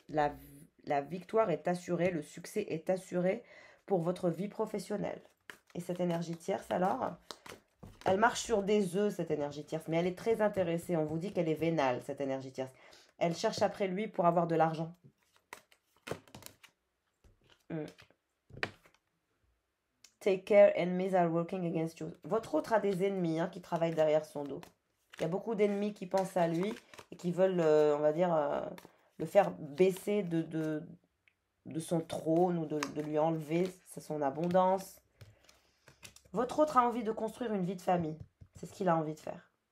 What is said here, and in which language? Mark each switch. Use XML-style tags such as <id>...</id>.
<fr>La victoire est assurée, le succès est assuré pour votre vie professionnelle. Et cette énergie tierce, alors, elle marche sur des œufs, cette énergie tierce, mais elle est très intéressée. On vous dit qu'elle est vénale, cette énergie tierce. Elle cherche après lui pour avoir de l'argent.</fr> <en>Take care, enemies are working against you.</en> <fr>Votre autre a des ennemis hein, qui travaillent derrière son dos. Il y a beaucoup d'ennemis qui pensent à lui et qui veulent, on va dire, le faire baisser de son trône ou de lui enlever son abondance. Votre autre a envie de construire une vie de famille. C'est ce qu'il a envie de faire.</fr>